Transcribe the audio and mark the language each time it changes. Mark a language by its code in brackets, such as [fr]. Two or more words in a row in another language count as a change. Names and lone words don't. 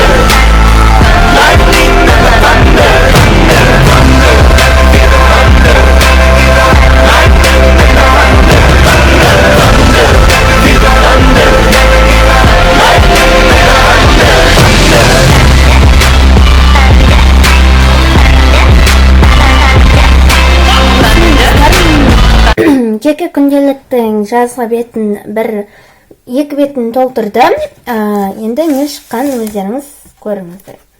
[en] Lightning and the thunder. Thunder, thunder, feel the thunder. Lightning and the thunder. Thunder, thunder, feel the thunder. Lightning and the thunder. [kk] Жеке күнделіктің жазғы бетін екі бетін толтырдым. Енді не шыққан өздеріңіз көріңіздер.